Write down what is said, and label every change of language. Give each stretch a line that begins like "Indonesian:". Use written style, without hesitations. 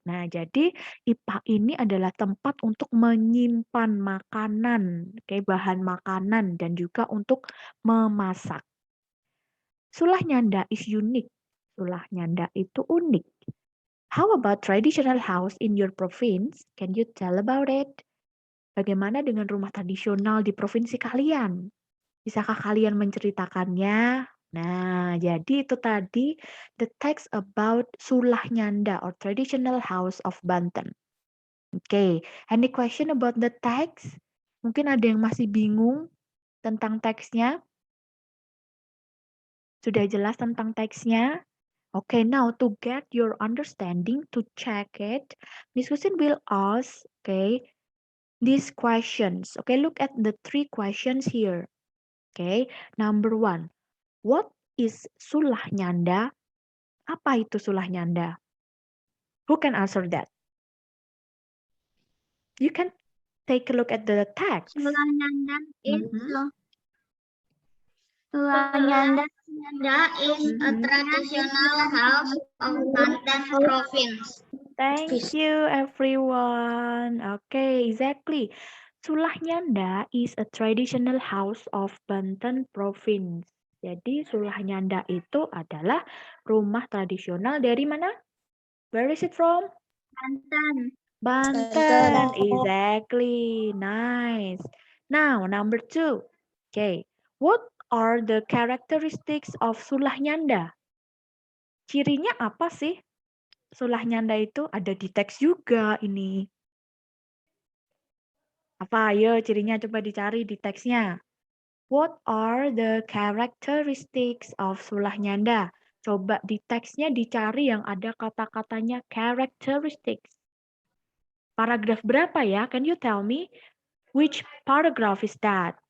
Indonesian: Nah, jadi Ipah ini adalah tempat untuk menyimpan makanan, bahan makanan dan juga untuk memasak.
English: Sulah Nyanda is unique.
Indonesian: Sulah Nyanda itu unik.
English: How about traditional house in your province? Can you tell about it?
Indonesian: Bagaimana dengan rumah tradisional di provinsi kalian? Bisakah kalian menceritakannya? Nah, jadi itu tadi
English: the text about Sulah Nyanda or traditional house of Banten. Okay, any question about the text?
Indonesian: Mungkin ada yang masih bingung tentang teksnya? Sudah jelas tentang teksnya?
English: Okay, now to get your understanding, to check it, Miss Husin will ask, these questions. Okay, look at the 3 questions here. Okay, number 1, what is Sulah Nyanda?
Indonesian: Apa itu Sulah Nyanda?
English: Who can answer that? You can take a look at the text. Sulah Nyanda is a traditional house of Banten province. Thank you, everyone. Okay, exactly. Sulah Nyanda is a traditional house of Banten province.
Indonesian: Jadi Sulah Nyanda itu adalah rumah tradisional dari mana?
English: Where is it from? Banten. Banten. Exactly. Nice. Now, number 2. Okay. What are the characteristics of Sulah Nyanda?
Indonesian: Cirinya apa sih? Sulah Nyanda itu ada di teks juga ini. Apa? Ayo cirinya coba dicari di teksnya.
English: What are the characteristics of Sulah Nyanda?
Indonesian: Coba di teksnya dicari yang ada kata-katanya characteristics. Paragraf berapa ya?
English: Can you tell me? Which paragraph is that?